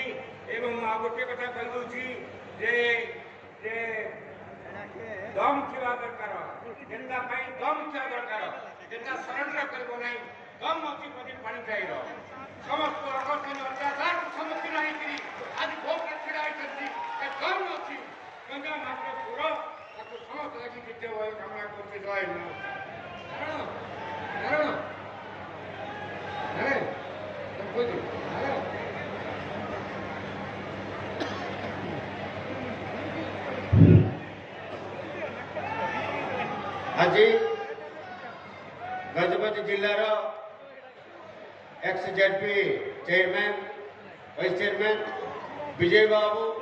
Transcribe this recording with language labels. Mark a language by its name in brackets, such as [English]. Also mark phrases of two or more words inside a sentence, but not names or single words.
[Odia] ଏବଂ ମୁଁ ଆଉ ଗୋଟିଏ କଥା କହିଦେଉଛି ଯେ ଦମ୍ ଥିବା ଦରକାର ନେତା ପାଇଁ ଦମ୍ ଥିବା ଦରକାର। ନେତା ସରେଣ୍ଡର କରିବ ନାହିଁ ଦମ୍ ଅଛି ବୋଲି ପାଣି ଖାଇବ। ସମସ୍ତ ଅକଥନୀୟ ଅତ୍ୟାଚାରକୁ ସମ୍ମୁଖୀନ ହେଇକରି ଆଜି ଭୋଟରେ ଛିଡ଼ା ହୋଇଛନ୍ତି ଏ ଦମ୍ ଅଛି ଗଙ୍ଗା ମାତ୍ର ପୁର ତାକୁ ସମସ୍ତ ଲାଗି ନିତ୍ୟ କାମନା କରୁଛି। ଜୟ ଆଜି ଗଜପତି ଜିଲ୍ଲାର [English] ex-ZP chairman vice chairman विजय बाबू